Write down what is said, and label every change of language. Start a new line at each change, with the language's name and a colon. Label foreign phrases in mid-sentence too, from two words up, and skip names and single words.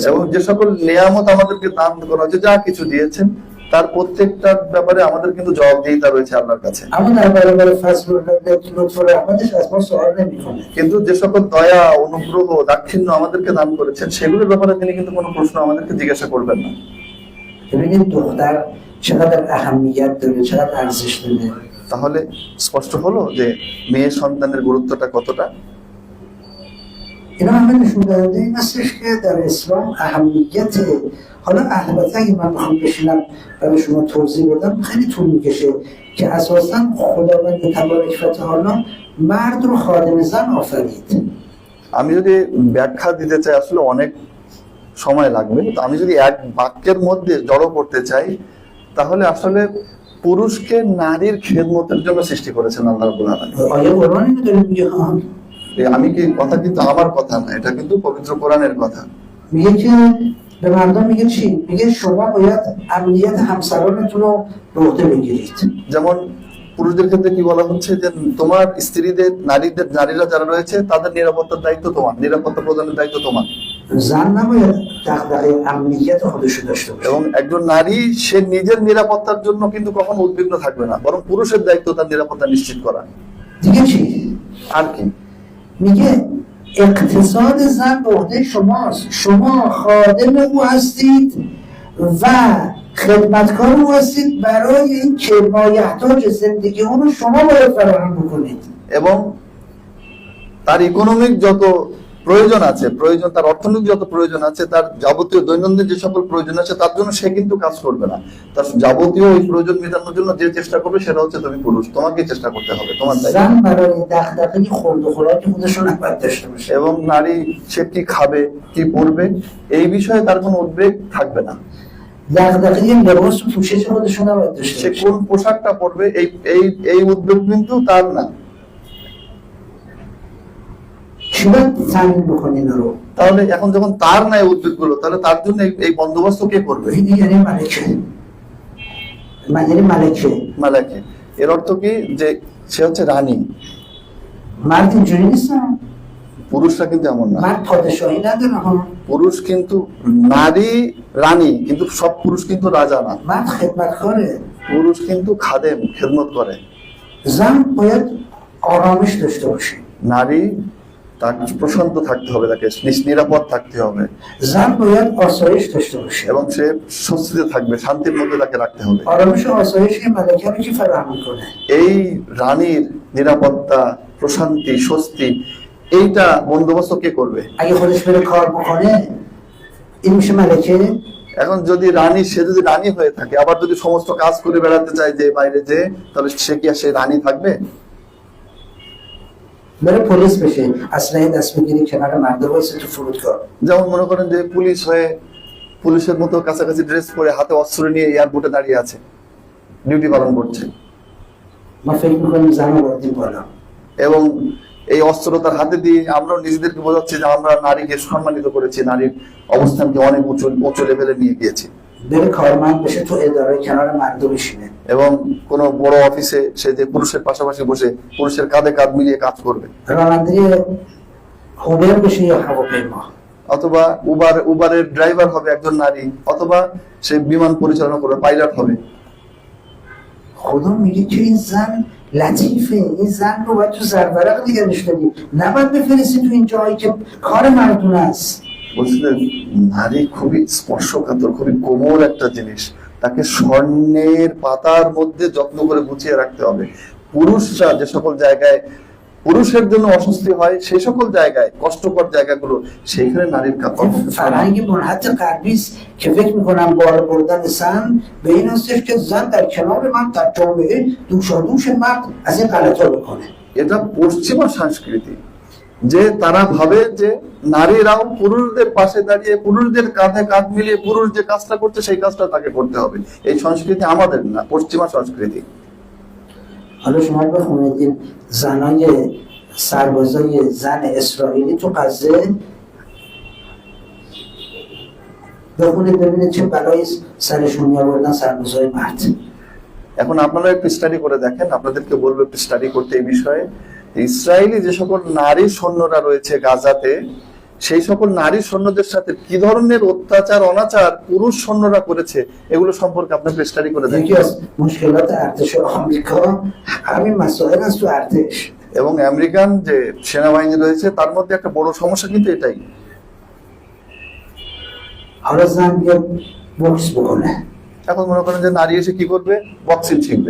Bangla: এবং যে সকল নিয়ামত আমাদেরকে দান করা হয়েছে যা কিছু দিয়েছেন তার প্রত্যেকটার ব্যাপারে আমাদের কিন্তু জবাবদিহিতা রয়েছে আল্লাহর কাছে
Persian: اما در برابر فضل و لطف و رحمتش از ما سوال نمیکنه
Bangla: কিন্তু যে সকল دয়া অনুগ্রহ দাক্ষিণ্য আমাদেরকে দান করেছেন সেগুলোর ব্যাপারে তিনি কিন্তু কোনো প্রশ্ন আমাদেরকে জিজ্ঞাসা করবেন না
Persian: ببینید دختر چقدر اهمیت داره چقدر ارزش داره
Bangla: তাহলে স্পষ্ট হলো যে মেয়ে সন্তানের গুরুত্বটা কতটা
Persian: اینا همه نشون دهنده این هستش که در اسلام اهمیت حالا البته اگه من بخوام بشینم برای شما توضیح بدم خیلی طول میکشه که اساسا خداوند
Arabic: تبارک و تعالی
Persian: مرد رو خادم زن آفرید
Bangla: আমি যদি ব্যাখ্যা দিতে চাই আসলে অনেক সময় লাগবে তো আমি যদি এক বাক্যের মধ্যে জড়ো করতে চাই তাহলে আসলে পুরুষকে নারীর খেদমতের জন্য সৃষ্টি করেছেন আল্লাহ
Arabic: رب العالمين
Persian: آیه قرآن اینو داره میگه ها
Bangla: আমি কি কথা কিন্তু আমার কথা না এটা কিন্তু পবিত্র কোরআনের কথা
Persian: میگه که به مردم میگه چی؟ میگه شما باید امنیت همسرانتون رو به عهده بگیرید
Bangla: যেমন পুরুষদের ক্ষেত্রে কি বলা হচ্ছে যে তোমার স্ত্রীদের নারীরা যারা রয়েছে তাদের নিরাপত্তার দায়িত্ব তোমার নিরাপত্তা প্রদানের দায়িত্ব তোমার
Persian: زن نباید دغدغه امنیت خودش رو داشته باشه
Bangla: এবং একজন নারী সে নিজের নিরাপত্তার জন্য কিন্তু কখনো উদ্বিগ্ন থাকবে না বরং পুরুষের দায়িত্ব তার নিরাপত্তা নিশ্চিত করা
Persian: دیگه چی؟
Bangla: আর কি
Persian: میگه اقتصاد زن به عهده شماست شما خادم او هستید و خدمتکار او هستید برای این که مایحتاج زندگی اون رو شما باید فراهم بکنید
Bangla: এবং তার ইকোনমিক যত প্রয়োজন আছে তার অর্থনৈতিক যত প্রয়োজন আছে তার যাবতীয় দৈনন্দিন যে সকল প্রয়োজন আছে তার জন্য সে কিন্তু কাজ করবে না তার যাবতীয় ওই প্রয়োজন মেটানোর জন্য যে চেষ্টা করবে সেটা হচ্ছে তুমি পুরুষ তোমাকেই চেষ্টা করতে হবে তোমার দায়িত্ব
Persian: زن برای دغدغه خورد و خوراک خودش رو نباید داشته باشه
Bangla: এবং নারী সে কি খাবে কি পরবে এই বিষয়ে তার কোনো উদ্বেগ থাকবে না
Persian: دغدغه لباس و پوشش خودش رو نباید داشته
Bangla: সে
Persian: باشه
Bangla: কোন পোশাকটা পরবে এই এই এই উদ্বেগ কিন্তু তার না
Persian: چی باید تامین بکنین رو
Bangla: তাহলে এখন যখন তার নাই উদ্বেগগুলো তাহলে তার জন্য এই বন্দোবস্ত কে করবে
Persian: این یعنی ملکه یعنی ملکه
Bangla: মালাকে এর অর্থ কি যে সে হচ্ছে রানী
Persian: مرد اینجوری نیستن
Bangla: পুরুষরা কিন্তু এমন না
Persian: مرد پادشاهی نداره ها
Bangla: পুরুষ কিন্তু নারী রানী কিন্তু সব পুরুষ কিন্তু রাজা না
Persian: مرد خدمتکاره
Bangla: পুরুষ কিন্তু খাদেম খেদমত করে
Persian: زن باید آرامش داشته باشه
Bangla: নারী তার প্রশান্ত থাকতে হবে, তাকে নিরাপদ থাকতে হবে
Persian: زن باید آسایش داشته باشه.
Bangla: এবং সে স্বস্তিতে থাকবে, শান্তির মধ্যে তাকে রাখতে হবে।
Persian: آرامش و آسایش این ملکه رو کی فراهم میکنه؟
Bangla: এই রানীর নিরাপত্তা, প্রশান্তি, স্বস্তি এইটা বন্দোবস্ত কে করবে?
Persian: اگه خودش بره کار بکنه این میشه ملکه؟
Bangla: এখন যদি রানী, সে যদি রানী হয়ে থাকে আবার যদি সমস্ত কাজ করে বেড়াতে চায় যে বাইরে, যে তাহলে সে কি আর সে রানী থাকবে?
Persian: بره پلیس بشه اسلحه دست بگیری کنار مردم وایسه تو فرودگاه.
Bangla: যেমন মনে করেন যে পুলিশ হয়ে, পুলিশের মতো কাছাকাছি ড্রেস পরে হাতে অস্ত্র নিয়ে এয়ারপোর্টে দাঁড়িয়ে আছে, ডিউটি পালন করছে,
Persian: ما فکر میکنیم زن رو بردیم بالا.
Bangla: এবং এই অস্ত্র তার হাতে দিয়ে আমরাও নিজেদেরকে বোঝাচ্ছি যে আমরা নারীকে সম্মানিত করেছি, নারীর অবস্থানকে অনেক উঁচু লেভেলে নিয়ে গিয়েছি।
Persian: بره کارمند بشه تو اداره کنار مردم بشینه.
Bangla: এবং কোন বড় অফিসে সে যে পুরুষের পাশাপাশি বসে পুরুষের কাঁধে কাঁধ মিলিয়ে কাজ করবে,
Persian: راننده هوبر بشه یا هواپیما.
Bangla: অথবা উবারের ড্রাইভার হবে একজন নারী, অথবা সে বিমান পরিচালনা করবে, পাইলট হবে।
Persian: خدا میگه که این زن لطیفه، این زن رو باید تو زرورق نگهش داری، نباید بفرستی تو این جایی که کار مردونه است.
Bangla: বলছিলেন নারী খুবই স্পর্শকাতর, খুবই কোমল একটা জিনিস, তাকে স্বর্ণের পাতার মধ্যে যত্ন করে গুছিয়ে রাখতে হবে। পুরুষরা যে সকল জায়গায় পুরুষের জন্য অস্বস্তি হয়, সেই সকল জায়গায়, কষ্টকর জায়গাগুলো, সেইখানে নারীর
Persian: فرهنگ منحط غربی است که فکر میکنم بار بردن زن به این هستش که زن در کنار من در جامعه دوشادوش مرد از این غلطا بکنه.
Bangla: এটা পশ্চিমা সংস্কৃতি, যে তারা ভাবে যে নারীরাও পুরুষদের পাশে দাঁড়িয়ে, পুরুষদের কাঁধে কাঁধ মিলিয়ে পুরুষ যে কাজটা করছে সেই কাজটা তাকে করতে হবে। এই সংস্কৃতি আমাদের না, পশ্চিমা সংস্কৃতি।
Persian: حالا شما بخونید زنای سربازای زن اسرائیلی تو غزه، بخونید ببینید چه بلایی سرشون میآوردن سربازای مرد.
Bangla: এখন আপনারা একটু স্টাডি করে দেখেন, আপনাদেরকে বলবো একটু স্টাডি করতে এই বিষয়ে। ইসরায়েলি যে সকল নারী সৈন্যরা রয়েছে গাজাতে, সেই সকল নারী সৈন্যদের সাথে কি ধরনের অত্যাচার, অনাচার পুরুষ সৈন্যরা করেছে, এগুলো সম্পর্কে আপনাকে স্টাডি করে দেখেন।
Persian: یکی از مشکلات ارتش آمریکا همین مسائل است تو ارتش.
Bangla: এবং আমেরিকান যে সেনাবাহিনী রয়েছে তার মধ্যে একটা বড় সমস্যা কিন্তু এটাই।
Persian: حالا زن بیاد بوکس بکنه،
Bangla: এখন মনে করেন যে নারী এসে কি করবে, বক্সিং শিখবে,